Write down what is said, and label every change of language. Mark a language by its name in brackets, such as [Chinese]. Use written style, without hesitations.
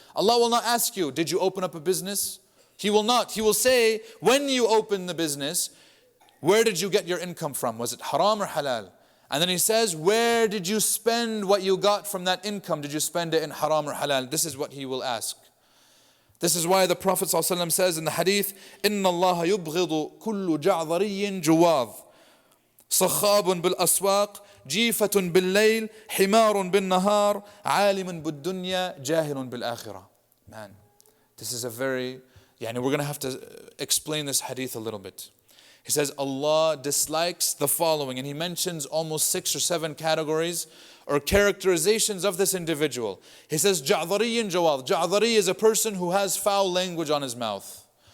[English] Allah will not ask you, did you open up a business? He will not. He will say, when you open the business, where did you get your income from? Was it haram or halal? And then He says, where did you spend what you got from that income? Did you spend it in haram or halal? This is what He will ask. This is why the Prophet ﷺ says in the hadith, [Arabic] إِنَّ اللَّهَ يُبْغِضُ كُلُّ جَعْضَرِيٍّ جُوَاظٍ صَخَّابٌ بِالْأَسْوَاقِ جِيفَةٌ بِاللَّيْلِ حِمَارٌ بِالنَّهَارِ عَالِمٌ بِالدُّنْيَا جَاهِلٌ بِالْآخِرَةِ. [English] Man, this is a very, we're going to have to explain this hadith a little bit. He says Allah dislikes the following, and he mentions almost 6 or 7 categories or characterizations of this individual. He says Ja'dhari and Jawad. Ja'dhari is a person who has foul language on his mouth.